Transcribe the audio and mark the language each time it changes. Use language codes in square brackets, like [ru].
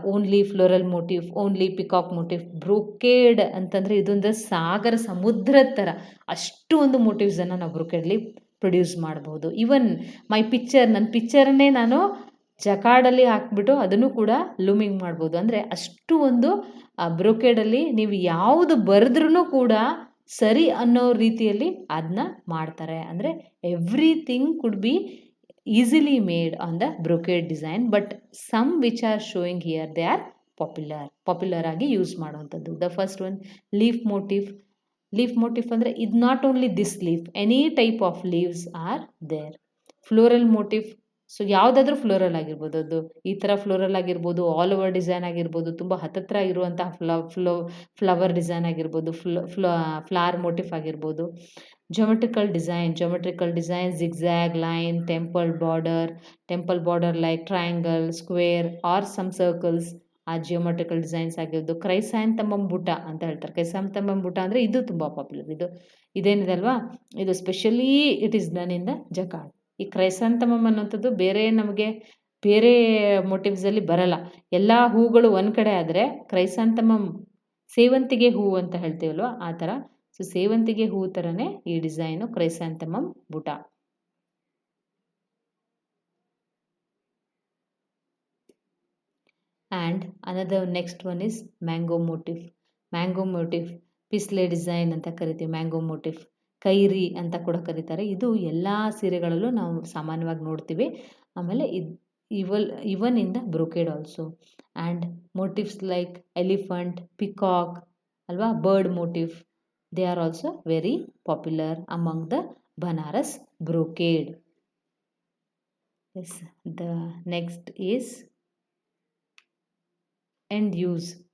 [en] Only floral motif, only peacock motif. [kn] Brocade ಅಂತಂದರೆ ಇದೊಂದು ಸಾಗರ ಸಮುದ್ರದ ಥರ, ಅಷ್ಟು ಒಂದು ಮೋಟಿವ್ಸನ್ನು ನಾವು ಬ್ರೊಕೇಡಲ್ಲಿ ಪ್ರೊಡ್ಯೂಸ್ ಮಾಡ್ಬೋದು. ಈವನ್ ನನ್ನ ಪಿಕ್ಚರನ್ನೇ ನಾನು ಜಕಾರ್ಡಲ್ಲಿ ಹಾಕ್ಬಿಟ್ಟು ಅದನ್ನು ಕೂಡ ಲೂಮಿಂಗ್ ಮಾಡ್ಬೋದು. ಅಂದರೆ ಅಷ್ಟು ಒಂದು ಬ್ರೊಕೇಡಲ್ಲಿ ನೀವು ಯಾವುದು ಬರೆದ್ರೂ ಕೂಡ ಸರಿ ಅನ್ನೋ ರೀತಿಯಲ್ಲಿ ಅದನ್ನ ಮಾಡ್ತಾರೆ. ಅಂದರೆ [en] everything could be easily made on the brocade design, but some which are showing here, they are popular [kn] ಆಗಿ ಯೂಸ್ ಮಾಡುವಂಥದ್ದು. [en] the first one leaf motif [kn] ಅಂದರೆ ಇದು [en] Not only this leaf, any type of leaves are there. [kn] Floral motive, so ಯಾವುದಾದ್ರೂ floral ಆಗಿರ್ಬೋದು, ಅದು ಈ ಥರ floral ಆಗಿರ್ಬೋದು, ಆಲ್ ಓವರ್ ಡಿಸೈನ್ ಆಗಿರ್ಬೋದು, ತುಂಬ ಹತ್ತಿರ ಇರುವಂತಹ ಫ್ಲವರ್ ಡಿಸೈನ್ ಆಗಿರ್ಬೋದು, ಫ್ಲವರ್ ಮೋಟಿವ್ ಆಗಿರ್ಬೋದು. [en] Geometrical design, zigzag line, temple border like triangle, square or some circles [kn] ಆ ಜಿಯೋಮೆಟ್ರಿಕಲ್ ಡಿಸೈನ್ಸ್ ಆಗಿರೋದು. ಕ್ರೈಸಾಂಥಮಮ್ ಬುಟ್ಟ ಅಂತ ಹೇಳ್ತಾರೆ. ಕ್ರೈಸಾಂಥಮಮ್ ಬುಟ್ಟ ಅಂದರೆ ಇದು ತುಂಬ ಪಾಪ್ಯುಲರ್. ಇದೇನಿದೆ ಅಲ್ವಾ, ಇದು specially [en] It is done in the jacquard. [kn] ಈ ಕ್ರೈಸಾಂಥಮಮ್ ಅನ್ನೋಂಥದ್ದು ನಮಗೆ ಬೇರೆ ಮೋಟಿವ್ಸಲ್ಲಿ ಬರಲ್ಲ. ಎಲ್ಲ ಹೂಗಳು ಒಂದು ಕಡೆ ಆದರೆ ಕ್ರೈಸಾಂಥಮಮ್, ಸೇವಂತಿಗೆ ಹೂವು ಅಂತ ಹೇಳ್ತೀವಲ್ವ, ಆ ಥರ. ಸೊ ಸೇವಂತಿಗೆ ಹೂ ಥರನೇ ಈ ಡಿಸೈನು ಕ್ರೈಸಾಂಥಮಮ್ ಬುಟ್ಟ. [en] and another next one is mango motif paisley design [kn] ಅಂತ ಕರಿತೀವಿ. ಮ್ಯಾಂಗೋ ಮೋಟಿವ್ ಕೈರಿ ಅಂತ ಕೂಡ ಕರೀತಾರೆ. ಇದು ಎಲ್ಲ ಸೀರೆಗಳಲ್ಲೂ ನಾವು ಸಾಮಾನ್ಯವಾಗಿ ನೋಡ್ತೀವಿ. ಆಮೇಲೆ [en] Even in the brocade also. And motifs like elephant, peacock ಅಲ್ವಾ, bird motif, they are also very popular among the Banaras brocade. Yes, the next is end use.